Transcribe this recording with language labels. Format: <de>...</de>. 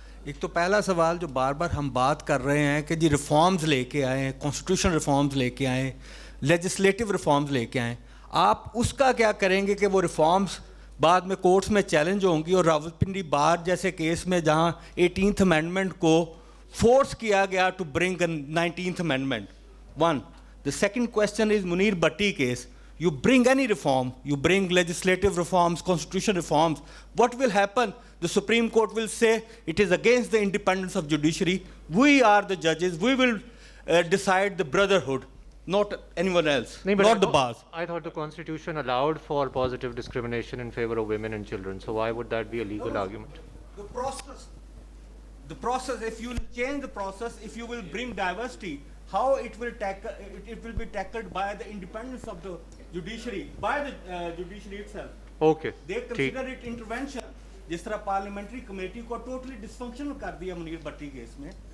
<ur>ایک تو پہلا سوال جو بار بار ہم بات کر رہے ہیں کہ جی ریفارمز لے کے آئیں, کانسٹیٹیوشن ریفارمز لے کے آئیں, لیجسلیٹو ریفارمز لے کے آئیں, آپ اس کا کیا کریں گے کہ وہ ریفارمز بعد میں کورٹس میں چیلنج ہوں گی؟ اور راولپنڈی بار جیسے کیس میں جہاں 18th امینڈمنٹ کو فورس کیا گیا</ur> <en>To bring 19th amendment. One. The second question is Munir Bhatti case. You bring any reform, you bring legislative reforms, constitution reforms, what will happen? The Supreme Court will say it is against the independence of judiciary. We are the judges. We will decide the brotherhood, not anyone else, not the bars. I thought the Constitution allowed for positive discrimination in favor of women and children. So why would that be a legal argument? The process, if you will change the process, if you will bring diversity, how it will be tackled by the independence of the judiciary, by the judiciary itself. Okay. They consider it intervention.</en> <ur>جس طرح parliamentary committee کو totally dysfunctional کر دیا منیر بھٹی case میں,</ur>